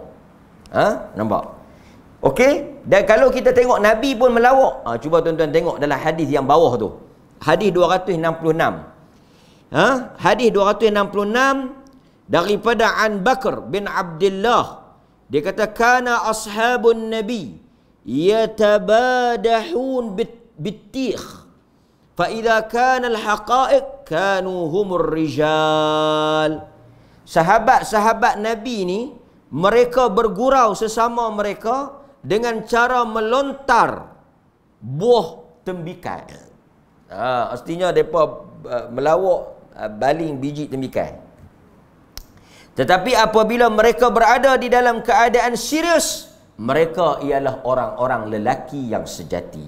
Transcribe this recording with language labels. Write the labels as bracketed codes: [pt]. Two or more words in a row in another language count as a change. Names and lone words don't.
[ms] Nampak? Okey? Dan kalau kita tengok Nabi pun melawak. Cuba tuan-tuan tengok dalam hadis yang bawah tu. Hadis 266. Hadis 266 daripada An Bakr bin Abdullah, dia kata [ar] كان أصحاب النبي يتبادحون بالبطيخ فإذا كانت الحقائق كانوا هم الرجال. [ms] Sahabat-sahabat Nabi ni mereka bergurau sesama mereka dengan cara melontar buah tembikai. Artinya mereka melawak baling biji tembikai. Tetapi apabila mereka berada di dalam keadaan serius, mereka ialah orang-orang lelaki yang sejati.